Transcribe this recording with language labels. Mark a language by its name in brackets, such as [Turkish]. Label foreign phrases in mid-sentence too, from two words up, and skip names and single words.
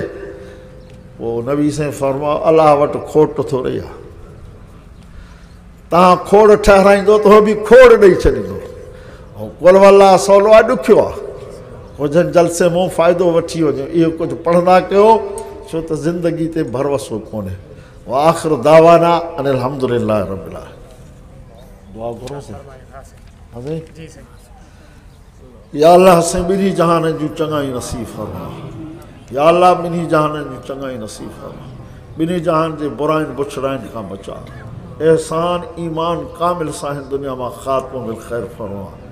[Sindhi] पोइ नबी साईं फरमायो अलाह वटि खोट थोरी आहे, तव्हां खोड़ ठाहिराईंदो त उहो बि खोड़ ॾेई छॾींदो। ऐं [Arabic] قل والله [Sindhi] सवलो आहे ॾुखियो आहे? हुजनि जलसे मूं फ़ाइदो वठी वञो, इहो कुझु पढ़ंदा कयो, छो त ज़िंदगी ते भरवसो कोन्हे। [Arabic] آخر دعوانا أن الحمد لله رب العالمين. [Sindhi] दुआ करो साईं। या अल्लाह साईं ॿिन्ही जहान जूं चङाई नसीब फरमा। या अल्लाह ॿिन्ही जहान जूं चङाई नसीब फरमा। ॿिन्ही जहान जे बुराइनि बुछड़ाइनि खां बचा। एहसान ईमान कामिल सां हिन दुनिया मां ख़ात्मो [Arabic] بالخير [Sindhi] फरमा।